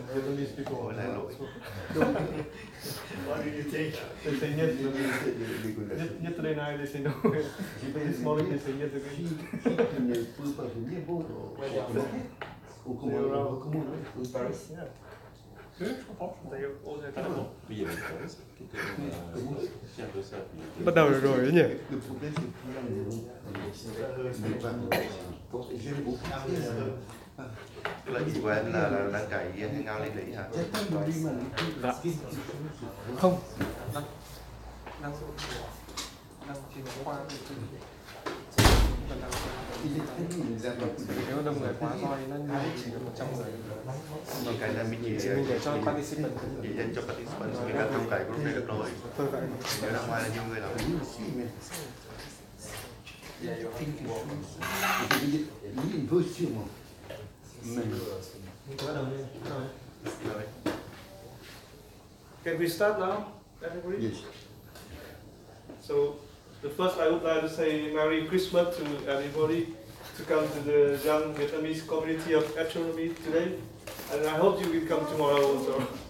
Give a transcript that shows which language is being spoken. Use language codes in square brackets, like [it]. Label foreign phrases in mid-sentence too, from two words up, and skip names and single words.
[vi] Ôi là lỗi. [en] What do you think? They say yes. Yesterday night they say no. This morning they say yes again. [fr] Tu ne peux pas venir, bon, Paris. Oui, je comprends. D'ailleurs, Oui, il y avait le Paris qui était un peu ça. [vi] Bắt đầu rồi đấy nhỉ? [fr] Le problème, c'est que j'aime beaucoup. [vi] Là chị của em là đăng cái hangout lên đấy hả? Dạ. Không. Đang trên khoa. Nếu đông người quá thôi nó chỉ được 100 người. Còn cái là mình chỉ để cho participant. Chỉ dành cho participant, mình đang trong cái group này được rồi. Nếu ra ngoài là nhiều người lắm. [fr] Lui, il veut sûrement. [en] Can we start now? Everybody? Yes. So The first, I would like to say Merry Christmas to everybody to come to the young Vietnamese community of astronomy today, and I hope you will come tomorrow also.